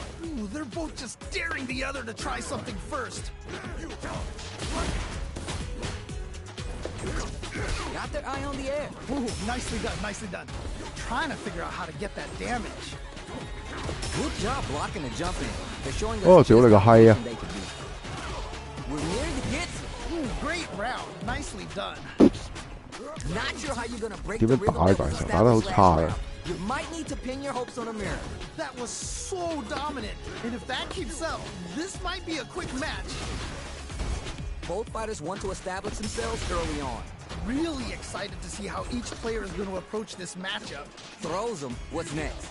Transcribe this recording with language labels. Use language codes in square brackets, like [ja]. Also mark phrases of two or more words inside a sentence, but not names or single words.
[en] Ooh, they're both just daring the other to try something first. Got their eye on the air. Ooh, nicely done, nicely done. Trying to figure out how to get that damage. Good job blocking the jump in. They're showing us [yue] 哦，屌你個閪啊！ [en] they could do. We're nearing the hits. Ooh, great round. Nicely done. Not sure how you're gonna break [yue] 點 [en] the [yue] 樣 [en] rhythm [yue] 打 [en] that [yue] 㗎？ [en] was [yue] 其實打得好 [en] established [yue] 差 [en] last [yue] 嘅。 [en] round. You might need to pin your hopes on a mirror. That was so dominant. And if that keeps up, this might be a quick match. Both fighters want to establish themselves early on. Really excited to see how each player is going to approach this matchup. Throws them. What's next?